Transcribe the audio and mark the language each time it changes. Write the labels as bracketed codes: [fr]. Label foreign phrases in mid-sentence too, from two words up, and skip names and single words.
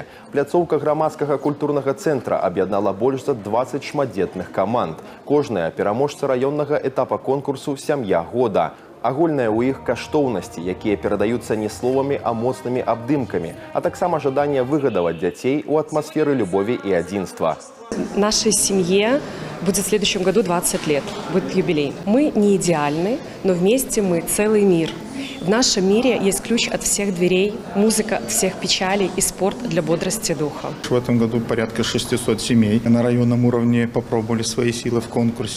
[be] Пляцоўка грамадскага культурнага цэнтра аб'яднала больш за 20 шматдзетных каманд. Кожная пераможца раённага этапа конкурсу «Сям'я года». Агульныя ў іх каштоўнасці, якія перадаюцца не словамі, а моцнымі абдымкамі, а таксама жаданне выгадаваць дзяцей у атмасферы любові і адзінства. [ru] Нашей семье будет в следующем году 20 лет, будет юбилей. Мы не идеальны, но вместе мы целый мир. В нашем мире есть ключ от всех дверей, музыка от всех печалей и спорт для бодрости духа. В этом году порядка 600 семей на районном уровне попробовали свои силы в конкурсе.